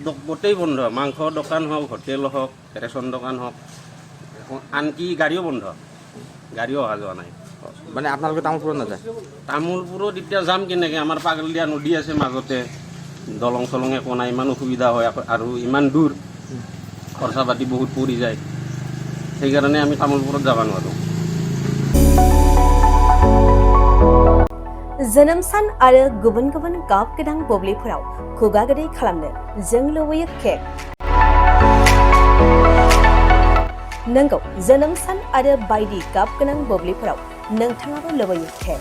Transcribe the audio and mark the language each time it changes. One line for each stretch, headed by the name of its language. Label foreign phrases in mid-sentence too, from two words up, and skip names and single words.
Assamese: গোটেই বন্ধ, মাংস দোকান হওক, হোটেল হওক, ৰেচন দোকান হওক, আনকি গাড়ীও বন্ধ, গাড়ীও অহা যোৱা নাই। মানে আপোনালোকে তামোলপুৰত নাযায়? তামোলপুৰত এতিয়া যাম কেনেকৈ? আমাৰ পাগলদিয়া নদী আছে মাজতে, দলং চলং একো নাই, ইমান অসুবিধা হয় আৰু ইমান দূৰ, খৰচা পাতি বহুত পৰি যায়। সেইকাৰণে আমি তামোলপুৰত যাব নোৱাৰোঁ।
Bodo: जोनोम सान आरो गुबुन गुबुन गाब गोनां बुब्लिफोराव खुगा गोदै खालामनो जों लुबैयो केक। नंगौ, जोनोम सान आरो बायदि गाब गोनां बुब्लिफोराव नोंथाङाबो लुबैयो केक।